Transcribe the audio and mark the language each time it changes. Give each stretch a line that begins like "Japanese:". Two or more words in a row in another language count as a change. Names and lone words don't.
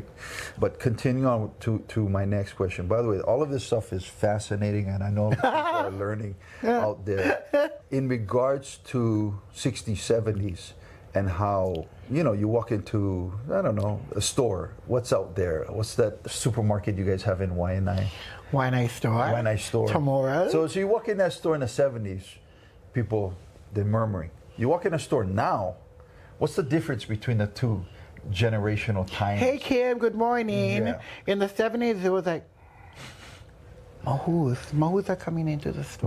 English: But continuing on to my next question. By the way, all of this stuff is fascinating and I know people are learning out there. In regards to 60s, 70s, and how, you know, you walk into, I don't know, a store. What's out there? What's that supermarket you guys have in Waiʻanae? Waiʻanae store. Waiʻanae store. Tamora. So you walk in that store in the 70s, people, they're murmuring. You walk in a store now, what's the difference between the two generational times? Hey, Kim, good morning. Yeah. In the 70s, it was like, Mahūs are coming into the store.